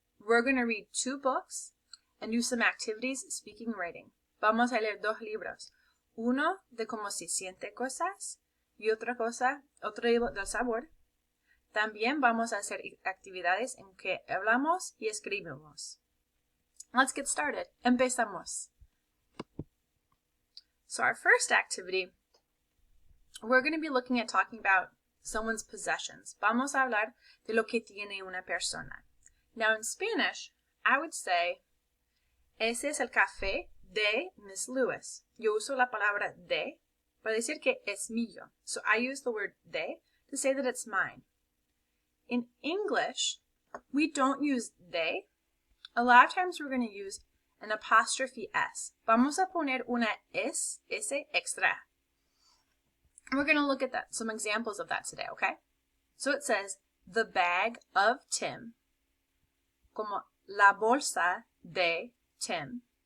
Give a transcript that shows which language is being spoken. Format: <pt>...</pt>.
<en>We're going to read 2 books and do some activities speaking and writing.</en> <es>Vamos a leer 2 libros. Uno de cómo se siente cosas y otro libro del sabor. También vamos a hacer actividades en que hablamos y escribimos.</es> <en>Let's get started.</en> <es>Empezamos.</es> <en>So our first activity, we're going to be looking at talking about someone's possessions.</en> <es>Vamos a hablar de lo que tiene una persona.</es> <en>Now in Spanish, I would say,</en> <es>ese es el café de Miss Lewis. Yo uso la palabra de para decir que es mío.</es> <en>So I use the word de to say that it's mine. In English, we don't use they. A lot of times we're going to use an apostrophe S.</en> <es>Vamos a poner una S extra.</es> <en>We're going to look at some examples of that today, okay? So it says, the bag of Tim,</en> <es>como la bolsa de Tim.</es>